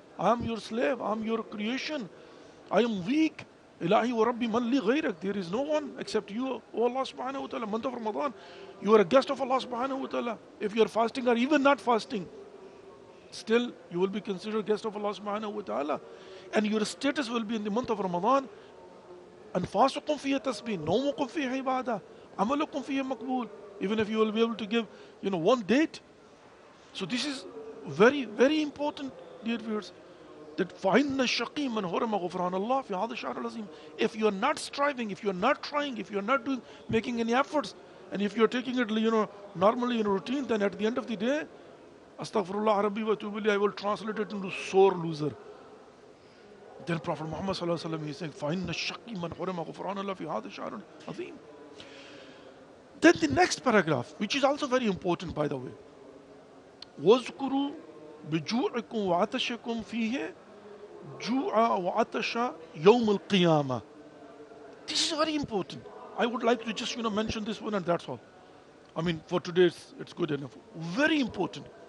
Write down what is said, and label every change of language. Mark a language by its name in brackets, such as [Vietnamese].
[English] I am your slave, I am your creation, I am weak. [Arabic] Ilahi wa Rabbi man li ghayrak. [English] There is no one except you, O Allah subhanahu wa ta'ala. Month of Ramadan, you are a guest of Allah subhanahu wa ta'ala. If you are fasting or even not fasting, still you will be considered guest of Allah subhanahu wa ta'ala. And your status will be in the month of Ramadan. [Arabic] أنفاسكم فيه تسبيح, نومكم فيه عبادة, عملكم فيه مقبول. [English] Even if you will be able to give, one date. So this is very, very important, dear viewers. [Arabic] That فَإِنَّ الشَّقِي مَنْ هُرِمَ غُفْرَانَ اللَّهِ فِي هَذَا الشَّهْرِ الْعَظِيمِ. [English] If you are not striving, if you are not trying, if you are not making any efforts, and if you are taking it, normally in routine, then at the end of the day, [Arabic] Astaghfirullah Rabbi wa atubu ilayhi, [English] I will translate it into sore loser. Then Prophet Muhammad sallallahu alaihi wasallam is saying, [Arabic] فَإِنَّ الشَّقِي مَنْ هُرِمَ غُفْرَانَ اللَّهِ فِي هَذَا الشَّهْرِ الْعَظِيمِ. [English] Then the next paragraph, which is also very important, by the way, [Arabic] وَاذْكُرُوا بِجُوعِكُمْ وَعَطَشِكُمْ فِيهِ جُوعَ وَعَطَشَ يَوْمَ الْقِيَامَةِ. [English] This is very important. I would like to just mention this one, and that's all. I mean, for today it's good enough. Very important.